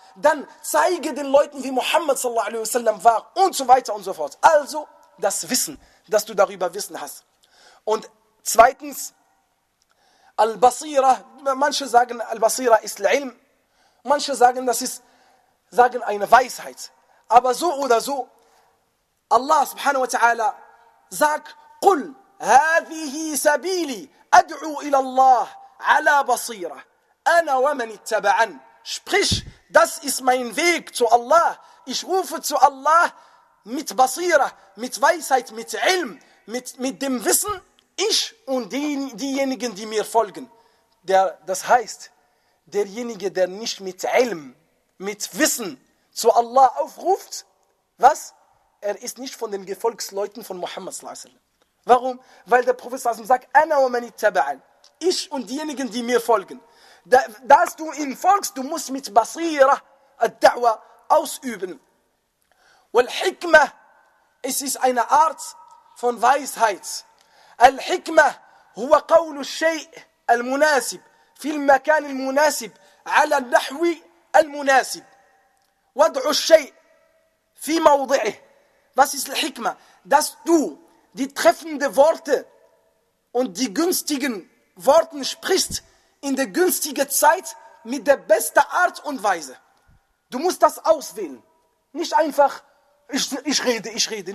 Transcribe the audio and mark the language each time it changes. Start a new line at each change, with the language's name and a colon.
German: Dann zeige den Leuten, wie Muhammad sallallahu alaihi wasallam war und so weiter und so fort. Also das Wissen, dass du darüber Wissen hast. Und zweitens, Al-Basira, manche sagen, Al-Basira ist Al-Ilm. Manche sagen, das ist eine Weisheit. Aber so oder so, Allah subhanahu wa ta'ala sagt,
Arabic: قُلْ هَذِهِ سَبِيلِ أَدْعُوا إِلَى اللَّهِ عَلَى بَصِيرَ أَنَا وَمَنِ اتَّبَعَنْ.
German: Sprich, das ist mein Weg zu Allah. Ich rufe zu Allah mit Basira, mit Weisheit, mit Ilm, mit dem Wissen, ich und diejenigen, die mir folgen. Das heißt, derjenige, der nicht mit Ilm, mit Wissen zu Allah aufruft, was? Er ist nicht von den Gefolgsleuten von Muhammad sallallahu alaihi wasallam. Warum? Weil der Prophet sallallahu alaihi wasallam sagt,
Arabic: ana wa man ittaba'a,
German: ich und diejenigen, die mir folgen. Dass du ihm folgst, du musst mit Basira al-Da'wa ausüben. Wal-Hikma, es ist eine Art von Weisheit.
Arabic: الحكمة هو قول الشيء المناسب في المكان المناسب على النحو المناسب وضع الشيء في موضعه.
German: Was ist الحكمة? Dass du die treffenden Worte und die günstigen Worte sprichst in der günstigen Zeit mit der besten Art und Weise. Du musst das auswählen. Nicht einfach, ich rede.